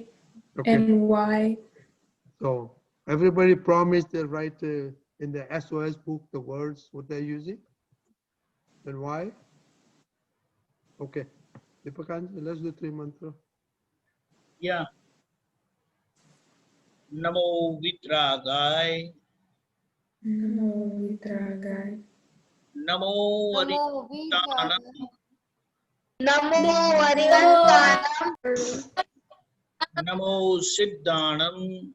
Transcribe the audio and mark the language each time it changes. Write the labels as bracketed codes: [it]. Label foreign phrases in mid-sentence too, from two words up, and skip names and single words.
[en] Okay. and why? So everybody promised they'll write in the SOS book the words, what they're using and why. Okay. Deepakanji, let's do 3 mantra. Yeah. [pra] Namo Vitragai. Namo Vitragai. Namo Aritanam. Namo Varivantanam. Namo Siddhanam.